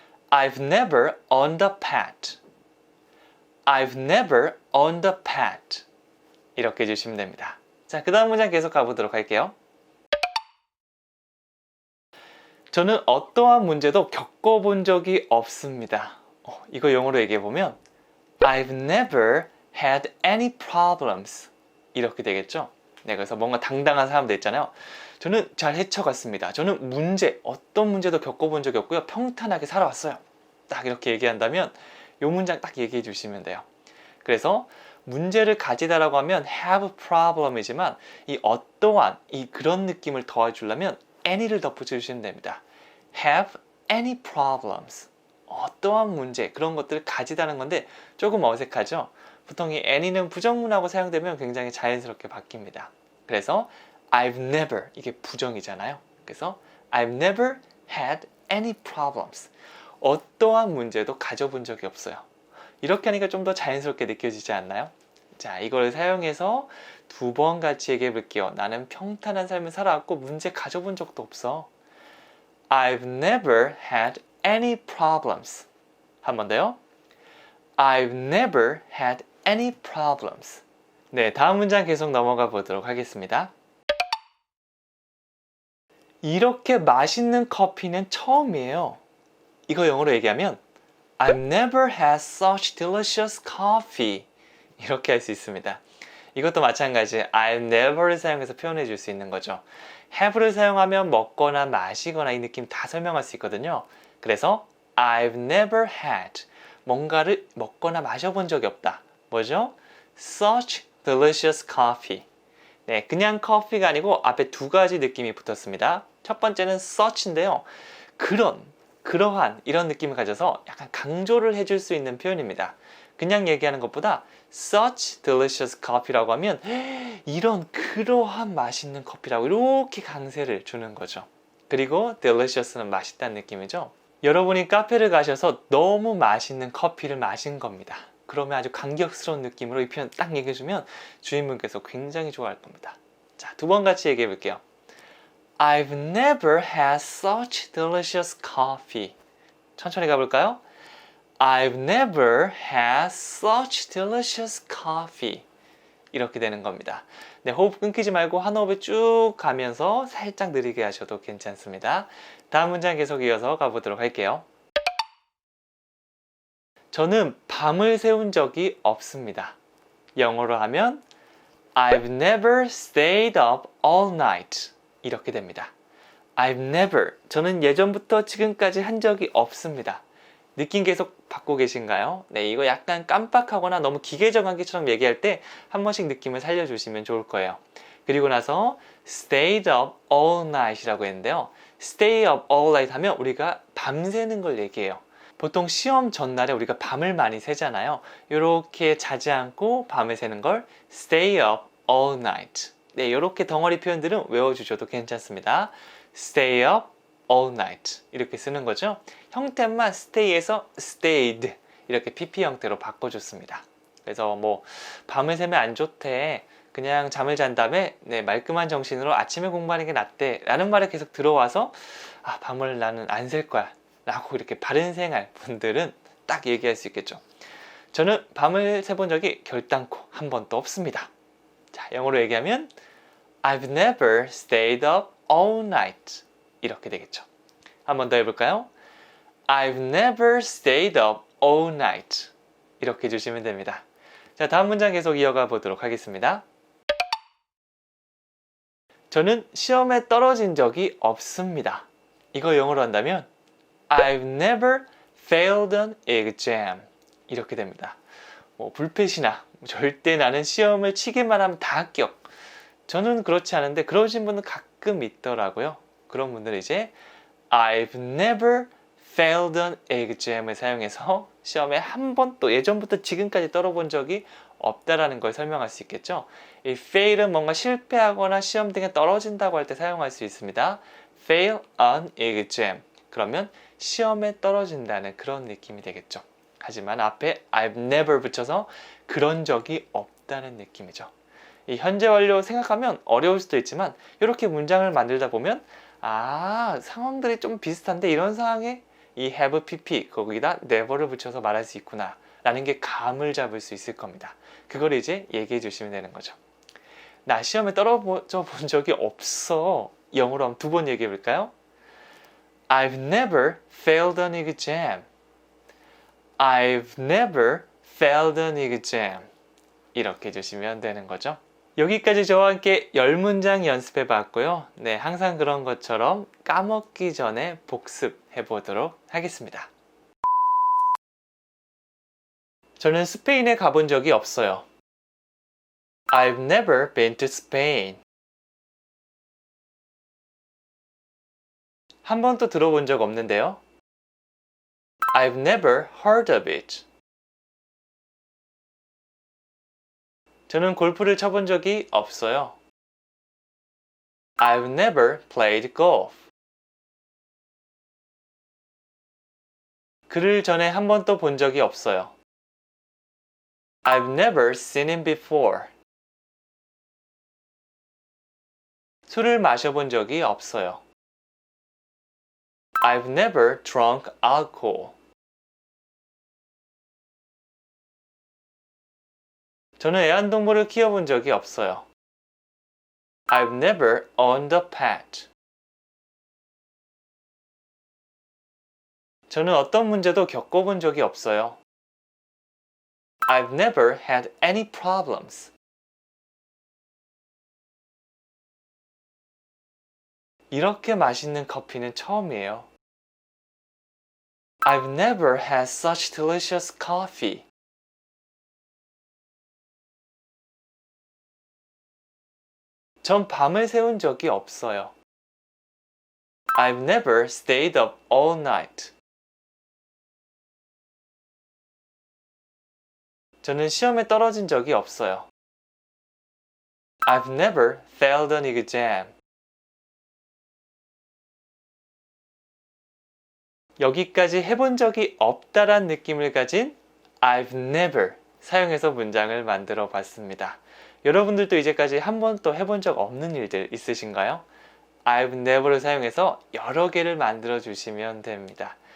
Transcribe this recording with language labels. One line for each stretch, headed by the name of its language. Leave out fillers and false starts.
English: I've never owned a pet. I've never owned a pet.
Korean: 이렇게 해주시면 됩니다. 자, 그 다음 문장 계속 가보도록 할게요. 저는 어떠한 문제도 겪어본 적이 없습니다. 이거 영어로 얘기해보면
English: I've never had any problems.
Korean: 이렇게 되겠죠? 네, 그래서 뭔가 당당한 사람들 있잖아요. 저는 잘 헤쳐갔습니다. 저는 어떤 문제도 겪어본 적이 없고요. 평탄하게 살아왔어요. 딱 이렇게 얘기한다면 이 문장 딱 얘기해 주시면 돼요. 그래서 문제를 가지다라고 하면
English: have problem
Korean: 이지만 이 어떠한 그런 느낌을 더해주려면 any를 덧붙여주시면 됩니다.
English: have any problems.
Korean: 어떠한 문제, 그런 것들을 가지다는 건데 조금 어색하죠? 보통 이 any는 부정문하고 사용되면 굉장히 자연스럽게 바뀝니다. 그래서
English: I've never,
Korean: 이게 부정이잖아요. 그래서 I've never
English: had any problems.
Korean: 어떠한 문제도 가져본 적이 없어요. 이렇게 하니까 좀 더 자연스럽게 느껴지지 않나요? 자, 이걸 사용해서 두 번 같이 얘기해 볼게요. 나는 평탄한 삶을 살아왔고 문제 가져본 적도 없어.
English: I've never had any problems.
Korean: 한 번 더요.
English: I've never had any problems.
Korean: 네, 다음 문장 계속 넘어가 보도록 하겠습니다. 이렇게 맛있는 커피는 처음이에요. 이거 영어로 얘기하면
English: I've never had such delicious coffee.
Korean: 이렇게 할 수 있습니다. 이것도 마찬가지
English: I've never
Korean: 를 사용해서 표현해 줄 수 있는 거죠. have를 사용하면 먹거나 마시거나 이 느낌 다 설명할 수 있거든요. 그래서
English: I've never had
Korean: 뭔가를 먹거나 마셔본 적이 없다. 뭐죠?
English: Such delicious coffee.
Korean: 네, 그냥 커피가 아니고 앞에 두 가지 느낌이 붙었습니다. 첫 번째는 such인데요. 그러한 이런 느낌을 가져서 약간 강조를 해줄 수 있는 표현입니다. 그냥 얘기하는 것보다
English: such delicious coffee
Korean: 라고 하면 그러한 맛있는 커피라고 이렇게 강세를 주는 거죠. 그리고 delicious는 맛있다는 느낌이죠. 여러분이 카페를 가셔서 너무 맛있는 커피를 마신 겁니다. 그러면 아주 감격스러운 느낌으로 이 표현 딱 얘기해주면 주인분께서 굉장히 좋아할 겁니다. 자, 두 번 같이 얘기해 볼게요.
English: I've never had such delicious coffee.
Korean: 천천히 가볼까요?
English: I've never had such delicious coffee.
Korean: 이렇게 되는 겁니다. 네, 호흡 끊기지 말고 한 호흡에 쭉 가면서 살짝 느리게 하셔도 괜찮습니다. 다음 문장 계속 이어서 가보도록 할게요. 저는 밤을 새운 적이 없습니다. 영어로 하면
English: I've never stayed up all night.
Korean: 이렇게 됩니다.
English: I've never.
Korean: 저는 예전부터 지금까지 한 적이 없습니다. 느낌 계속 받고 계신가요? 네, 이거 약간 깜빡하거나 너무 기계적한기처럼 얘기할 때 한 번씩 느낌을 살려주시면 좋을 거예요. 그리고 나서
English: stayed up all night
Korean: 이라고 했는데요.
English: stay up all night
Korean: 하면 우리가 밤새는 걸 얘기해요. 보통 시험 전날에 우리가 밤을 많이 새잖아요. 이렇게 자지 않고 밤을 새는 걸
English: stay up all night.
Korean: 네, 이렇게 덩어리 표현들은 외워주셔도 괜찮습니다.
English: stay up all night
Korean: 이렇게 쓰는 거죠. 형태만 stay에서 stayed 이렇게 pp 형태로 바꿔줬습니다. 그래서 뭐 밤을 새면 안 좋대, 그냥 잠을 잔 다음에 네, 말끔한 정신으로 아침에 공부하는 게 낫대 라는 말이 계속 들어와서 밤을 나는 안 샐 거야 라고 이렇게 바른 생활 분들은 딱 얘기할 수 있겠죠. 저는 밤을 새본 적이 결단코 한 번도 없습니다. 자, 영어로 얘기하면
English: I've never stayed up all night.
Korean: 이렇게 되겠죠. 한 번 더 해볼까요?
English: I've never stayed up all night.
Korean: 이렇게 해주시면 됩니다. 자, 다음 문장 계속 이어가 보도록 하겠습니다. 저는 시험에 떨어진 적이 없습니다. 이거 영어로 한다면
English: I've never failed an exam.
Korean: 이렇게 됩니다. 불패시나 절대 나는 시험을 치기만 하면 다 합격. 저는 그렇지 않은데 그러신 분은 가끔 있더라고요. 그런 분들은 이제
English: I've never failed an exam
Korean: 을 사용해서 시험에 한 번도 예전부터 지금까지 떨어본 적이 없다라는 걸 설명할 수 있겠죠. 이 fail은 뭔가 실패하거나 시험 등에 떨어진다고 할 때 사용할 수 있습니다.
English: fail an exam.
Korean: 그러면 시험에 떨어진다는 그런 느낌이 되겠죠. 하지만 앞에
English: I've never
Korean: 붙여서 그런 적이 없다는 느낌이죠. 이 현재 완료 생각하면 어려울 수도 있지만 이렇게 문장을 만들다 보면 상황들이 좀 비슷한데 이런 상황에 이 have pp 거기다 never를 붙여서 말할 수 있구나 라는 게 감을 잡을 수 있을 겁니다. 그걸 이제 얘기해 주시면 되는 거죠. 나 시험에 떨어져 본 적이 없어. 영어로 한번 두 번 얘기해 볼까요?
English: I've never failed an exam. I've never failed an exam.
Korean: 이렇게 해주시면 되는 거죠. 여기까지 저와 함께 10문장 연습해 봤고요. 네, 항상 그런 것처럼 까먹기 전에 복습해 보도록 하겠습니다. 저는 스페인에 가본 적이 없어요.
English: I've never been to Spain.
Korean: 한 번도 들어본 적 없는데요.
English: I've never heard of it.
Korean: 저는 골프를 쳐본 적이 없어요.
English: I've never played golf.
Korean: 그를 전에 한 번도 본 적이 없어요.
English: I've never seen him before.
Korean: 술을 마셔본 적이 없어요.
English: I've never drunk alcohol.
Korean: 저는 애완동물을 키워본 적이 없어요.
English: I've never owned a pet.
Korean: 저는 어떤 문제도 겪어본 적이 없어요.
English: I've never had any problems.
Korean: 이렇게 맛있는 커피는 처음이에요.
English: I've never had such delicious coffee.
Korean: 전 밤을 새운 적이 없어요.
English: I've never stayed up all night.
Korean: 저는 시험에 떨어진 적이 없어요.
English: I've never failed an exam.
Korean: 여기까지 해본 적이 없다란 느낌을 가진
English: I've never
Korean: 사용해서 문장을 만들어 봤습니다. 여러분들도 이제까지 한 번도 해본 적 없는 일들 있으신가요?
English: I've never
Korean: 를 사용해서 여러 개를 만들어 주시면 됩니다.